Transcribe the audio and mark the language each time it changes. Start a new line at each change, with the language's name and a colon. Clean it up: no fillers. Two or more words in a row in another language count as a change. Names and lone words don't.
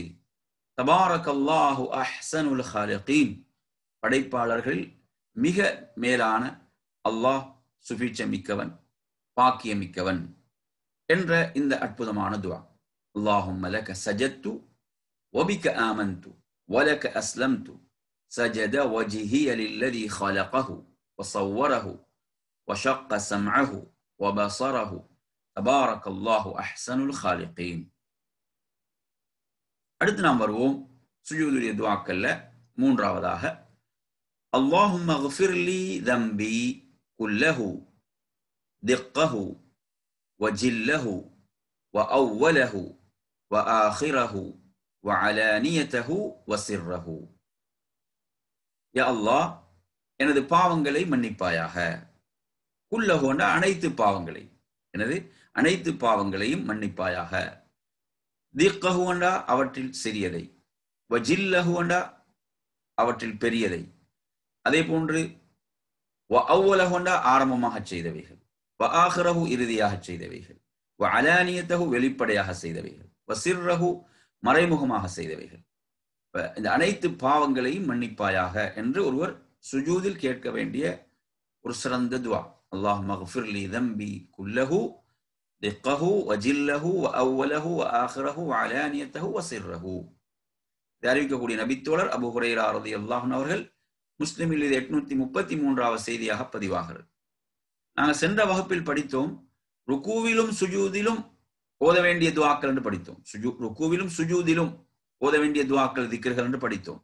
Arabic: تبارك الله أحسن الخالقين,
Tamil: படைப்பாளர்கள் மிக மேலான அல்லாஹ் சுபீட்சமிக்கவன், பாக்கியமிக்கவன் என்ற இந்த அற்புதமான துஆ.
Arabic: اللهم لك سجدت وبك آمنت ولك أسلمت سجد وجهي للذي خلقه وصوره وشق سمعه وبصره تبارك الله احسن الخالقين.
Tamil: அடுத்து நாம் வருவோம் சுஜூதுடைய துஆக்கள்ல மூன்றாவதாக,
Arabic: அல்லாஹும்ம اغفر لي ذنبي كله دقه وجله وأوله وآخره وعلانيته وسره.
Tamil: யா அல்லாஹ், எனது பாவங்களை மன்னிப்பாயாக. குல்லஹு என்ற அனைத்து பாவங்களை, எனது அனைத்து பாவங்களையும் மன்னிப்பாயாக. திக்கஹு என்றா அவற்றில் சிறியதை, வஜில்லஹு என்றா அவற்றில் பெரியதை, அதே போன்று
Arabic: وأوله
Tamil: என்றா ஆரம்பமாக செய்தவைகள்,
Arabic: وآخره
Tamil: இறுதியாக செய்தவைகள்,
Arabic: وعلانيته
Tamil: வெளிப்படையாக செய்தவைகள்,
Arabic: وسره
Tamil: மறைமுகமாக செய்தவைகள். இந்த அனைத்து பாவங்களையும் மன்னிப்பாயாக என்று ஒருவர் சுஜூதில் கேட்க வேண்டிய ஒரு சிறந்த துஆ.
Arabic: اللهم اغفر لي ذنبي كله دقه وجله وأوله وآخره وعلانيته وسره.
Tamil: இதை அறிவிக்கக்கூடிய நபித்தோழர் அபூ ஹுரைரா
Arabic: رضي الله عنه
Tamil: அவர்கள் முஸ்லிமில் இது 833வது செய்தியாக பதிவாகிறது. நாங்கள் சென்ற வகுப்பில் படித்தோம், ருக்கூவிலும் சுஜூதிலும் ஓத வேண்டிய துஆக்கள் என்று படித்தோம். ருக்கூவிலும் சுஜூதிலும் ஓத வேண்டிய துஆக்கள், திக்ர்கள் என்று படித்தோம்.